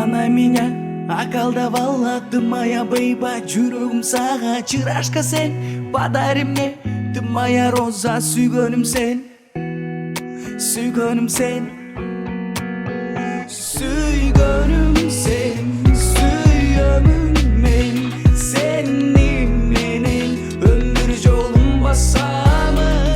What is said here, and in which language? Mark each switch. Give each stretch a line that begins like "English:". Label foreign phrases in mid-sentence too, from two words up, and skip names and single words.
Russian: меня околдовала. Ты моя бейба,
Kyrgyz: жүрөгім сага чырашка сен.
Russian: Подари мне, ты моя роза,
Kyrgyz: сүйгөнүм сен. Сүйгөнүм сен. Сүйгөнүм сен, сүйөмүн мен. Сени менен өмүр жолун басамын.